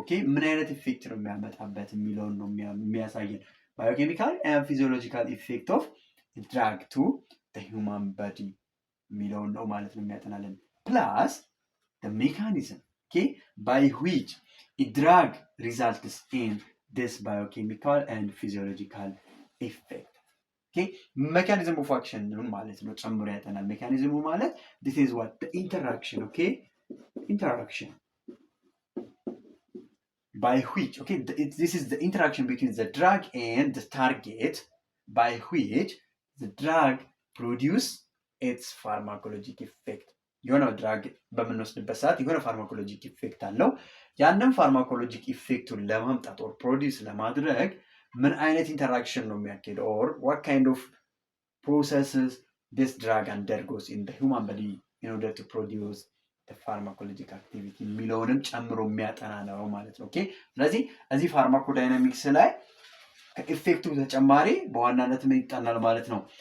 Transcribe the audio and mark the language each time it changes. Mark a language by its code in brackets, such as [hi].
[am] ኦኬ ምን አይነት ኢፌክት ነው የሚያመጣበት የሚለውን ነው የሚያሳየን። ባዮኬሚካል ኤንድ ፊዚዮሎጂካል ኢፌክት ኦፍ ድራግ ቱ ዘ ሂውማን ቦዲ የሚለውን ነው ማለት ነው የሚያጠናለን። ፕላስ ዘ ሜካኒዝም ኦኬ [en] ባይ ዊች a drug results in this biochemical and physiological effect. Okay, mechanism of action [am] ማለት ነው ጨምሮ ያጠናል። [en] ሜካኒዝሙ ማለት this is what the interaction, okay, interaction by which, okay, this is the interaction between the drug and the target by which the drug produce its pharmacologic effect. [am] የሆነ ድራግ በምንወስድበት ሰዓት የሆነ ፋርማኮሎጂክ ኢፌክት አለው። ያንን ፋርማኮሎጂክ ኢፌክቱን ለማምጣት ኦር ፕሮዲውስ ለማድረግ ምን አይነት ኢንተራክሽን ነው የሚያካሄደው ኦር [en] what kind of processes this drug undergoes in the human body in order to produce the pharmacologic activity [am] የሚለውንም ጨምሮ የሚያጠና ነው ማለት ነው። ኦኬ ስለዚህ እዚህ ፋርማኮዳይናሚክስ ላይ ከኢፌክቱ ተጨማሪ በዋናነት ምን ይጠናል ማለት ነው?